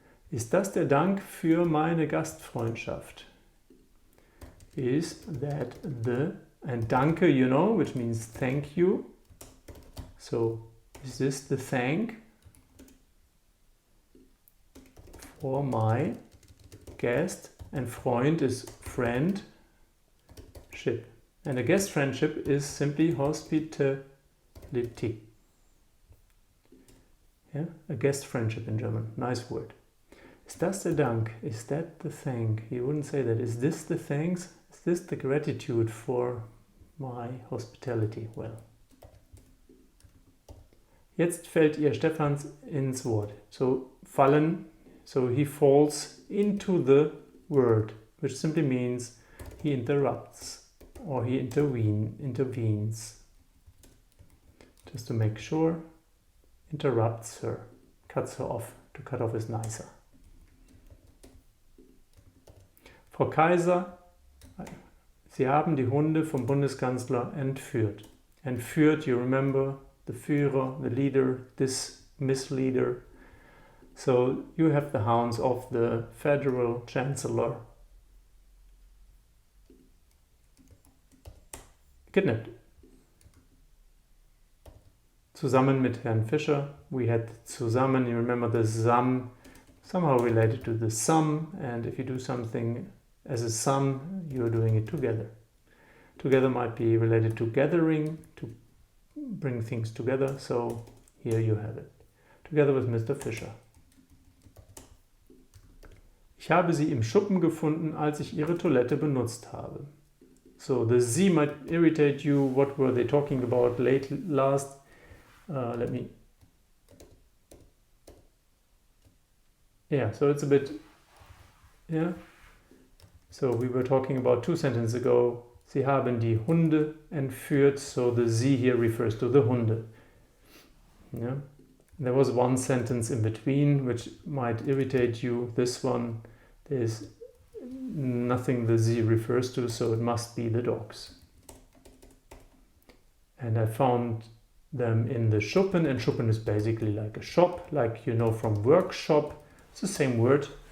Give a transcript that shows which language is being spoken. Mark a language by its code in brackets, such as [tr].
[de] Ist das der Dank für meine Gastfreundschaft? [en] Is that the, and danke, you know, which means thank you. So, is this the thank for my guest? And Freund is friendship. And a guest friendship is simply hospitality. Yeah, a guest friendship in German. Nice word. [de] Ist das der Dank? [en] Is that the thank? You wouldn't say that. Is this the thanks? Is this the gratitude for my hospitality? Well. [de] Jetzt fällt ihr Stephans ins Wort. [en] So, fallen, so he falls into the word, which simply means he interrupts or he intervenes. Just to make sure, interrupts her, cuts her off. To cut off is nicer. [de] Frau Kaiser, Sie haben die Hunde vom Bundeskanzler entführt. [en] Entführt, you remember, the Führer, the leader, this misleader. So you have the hounds of the federal chancellor kidnapped. [de] Zusammen mit Herrn Fischer, [en] we had zusammen, you remember the sum, somehow related to the sum, and if you do something as a sum, you're doing it together. Together might be related to gathering, to bring things together, so here you have it. Together with Mr. Fischer. [de] Ich habe sie im Schuppen gefunden, als ich ihre Toilette benutzt habe. [en] So the Z might irritate you. What were they talking about last? Let me... Yeah, so it's a bit... Yeah. So we were talking about 2 sentences ago. [de] Sie haben die Hunde entführt. [en] So the Z here refers to the Hunde. Yeah. There was 1 sentence in between which might irritate you. This one, there's nothing the Z refers to, so it must be the dogs. And I found them in the Schuppen, and Schuppen is basically like a shop, like you know from workshop. It's the same word.